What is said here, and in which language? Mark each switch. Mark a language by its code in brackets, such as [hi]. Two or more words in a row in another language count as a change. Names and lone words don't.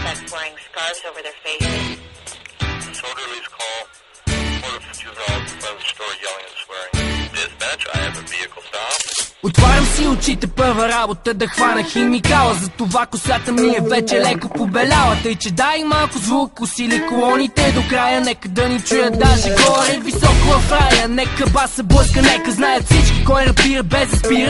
[en] wearing scarves over their faces. Disorderly's call. Report of juvenile by the store yelling and swearing. Dispatch, I have a vehicle stop. [bg] Отварям си очите, първа работа да хвана химикала. Затова косата ми е вече леко побеляла. Тъй че дай малко звук, усили колоните до края. Нека да ни чуят даже горе високо в рая. Нека баса блъска, нека знаят всички кой рапира без да спира.